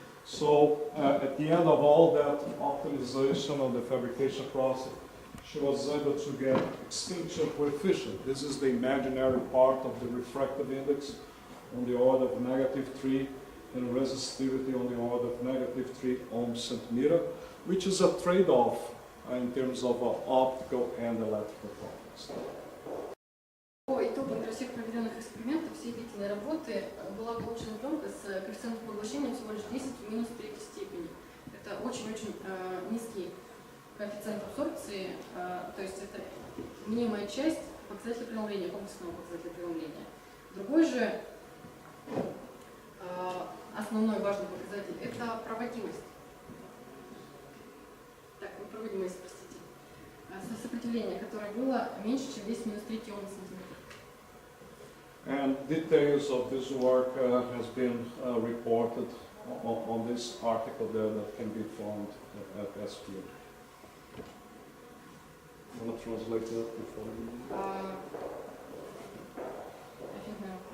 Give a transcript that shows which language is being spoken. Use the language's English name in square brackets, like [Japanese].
[English] So at the end of all that optimization of the fabrication process, she was able to get extinction coefficient. This is the imaginary part of the refractive index on the order of -3 and resistivity on the order of -3 ohms centimeter, which is a trade-off in terms of optical and electrical properties. next. [Russian] По итогам для всех проведенных экспериментов, всей длительной работы была получена пленка с коэффициентом поглощения всего лишь 10 в минус третьей степени. Это очень-очень низкий коэффициент абсорбции, то есть это мнимая часть показателя преломления, комплексного показателя преломления. Другой же основной важный показатель – это проводимость. Так, проводимость, простите. Сопротивление, которое было меньше, чем 10 минус 3 Ом на сантиметр. [English] And details of this work has been reported on this article there that can be found at SPM. You want to translate that before you? I think no.